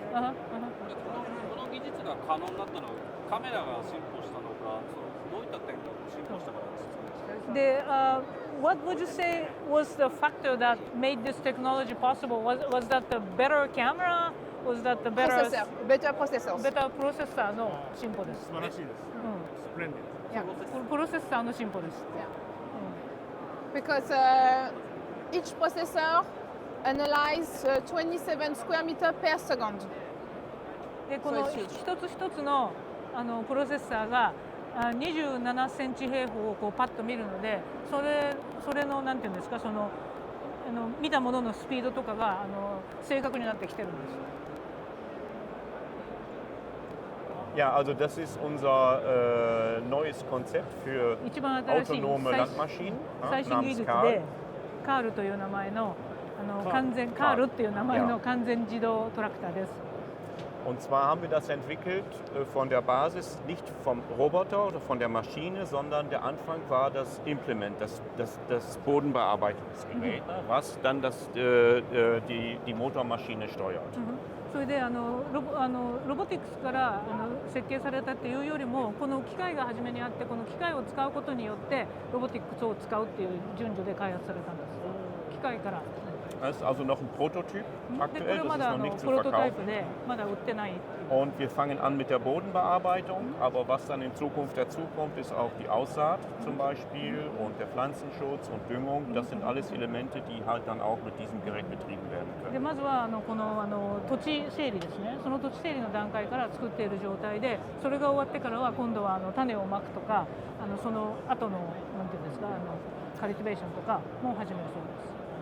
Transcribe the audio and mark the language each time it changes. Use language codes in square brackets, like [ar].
[ja] この技術が可能になったのはカメラが進歩したのか、どういった点が進歩したかですか？ [en] What would you say was the factor that made this technology possible? Was that the better camera? Was that the better Processors. better processor [ja] の進歩です。素晴らしいです。スプレンディ [en] Yeah. [ja] プロセッサーの進歩です。 [en] Yeah. Because each processor analyzes 27 square meter per second. [ja] でこの一つ一つのプロセッサーが27センチ平方をこうパッと見るので、それのなんていうんですか、その見たもののスピードとかが正確になってきてるんです。 [de] Ja, also das ist unser neues Konzept für [ja] 一番新しい [de] autonome Landmaschinen [ja] 最新技術でカールという名前のカールっていう名前の完全自動トラクターです。 [de] Und zwar haben wir das entwickelt von der Basis, nicht vom Roboter oder von der Maschine, sondern der Anfang war das Implement, das Bodenbearbeitungsgerät, was dann die Motormaschine steuert. [ja] それでロボティクスから設計されたっていうよりも、この機械が初めにあって、この機械を使うことによってロボティクスを使うっていう順序で開発されたんです。機械から。 [de] Das ist also noch ein Prototyp aktuell, das ist noch nicht zu verkaufen. Und wir fangen an mit der Bodenbearbeitung, aber was dann in Zukunft dazukommt, ist auch die Aussaat zum Beispiel und der Pflanzenschutz und Düngung. Das sind alles Elemente, die halt dann auch mit diesem Gerät betrieben werden können. [ja] でまずはこの土地整理ですね。その土地整理の段階から作っている状態で、それが終わってからは今度は種をまくとか、その後のなんていうんですか、カリティベーションとかも始めるそうです。